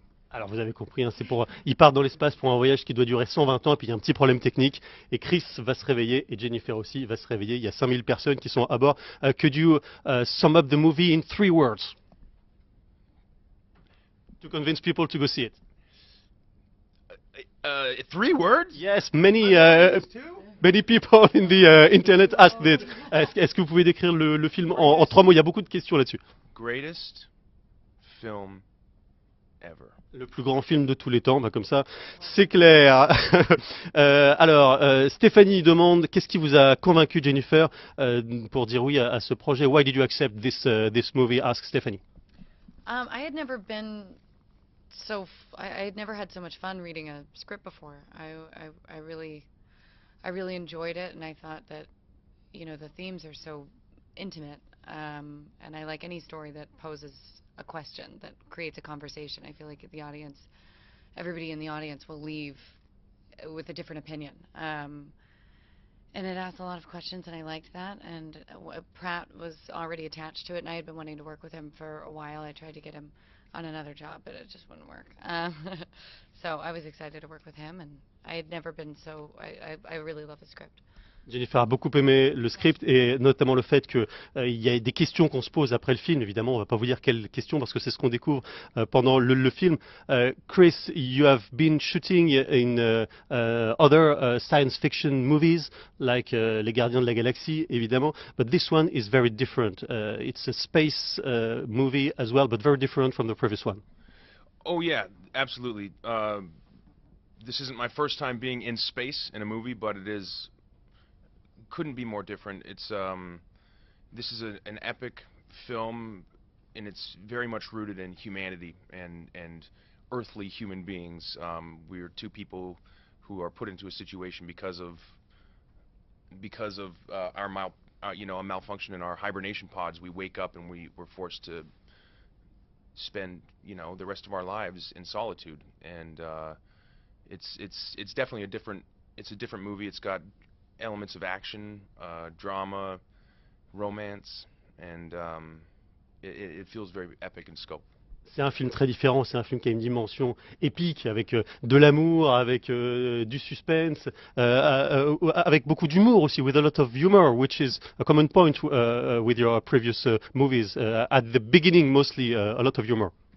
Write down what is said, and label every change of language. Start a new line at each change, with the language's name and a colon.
French: Alors vous avez compris, hein, ils partent dans l'espace pour un voyage qui doit durer 120 ans et puis il y a un petit problème technique et Chris va se réveiller et Jennifer aussi va se réveiller. Il y a 5000 personnes qui sont à bord.
English: Could you sum up the movie in 3 words to convince people to go see it? 3 words? Yes, many people in the internet asked it.
French: Est-ce que vous pouvez décrire le film en 3 mots? Il y a beaucoup de questions là-dessus.
English: Greatest film ever.
French: Le plus grand film de tous les temps, bah comme ça, c'est clair. Alors, Stéphanie demande, qu'est-ce qui vous a convaincu, Jennifer, pour dire oui à ce projet?
English: Why did you accept this movie? Ask Stephanie. I had never been I had never had so much fun reading a script before. I really enjoyed it, and I thought that, you know, the themes are so intimate, and I like any story that poses a question, that creates a conversation. I feel like everybody in the audience will leave with a different opinion. And it asked a lot of questions, and I liked that. And Pratt was already attached to it, and I had been wanting to work with him for a while. I tried to get him on another job, but it just wouldn't work. So I was excited to work with him, and I had never been I really love the script.
French: Jennifer a beaucoup aimé le script et notamment le fait qu'il y a des questions qu'on se pose après le film. Évidemment, on ne va pas vous dire quelles questions parce que c'est ce qu'on découvre pendant le film.
English: Chris, you have been shooting in other science fiction movies like Les Gardiens de la Galaxie, évidemment, but this one is very different. It's a space movie as well, but very different from the previous one. Oh yeah, absolutely. This isn't my first time being in space in a movie, but couldn't be more different. It's this is an epic film, and it's very much rooted in humanity and earthly human beings. We're two people who are put into a situation because of a malfunction in our hibernation pods. We wake up and we're forced to spend, you know, the rest of our lives in solitude. And it's definitely a different movie. It's got elements of action, drama, romance, and it feels very epic in scope.
French: C'est un film très différent, c'est un film qui a une dimension épique, avec de l'amour, avec du suspense, avec beaucoup d'humour aussi,
English: with a lot of humor, which is a common point with your previous movies. At the beginning, mostly a lot of humor.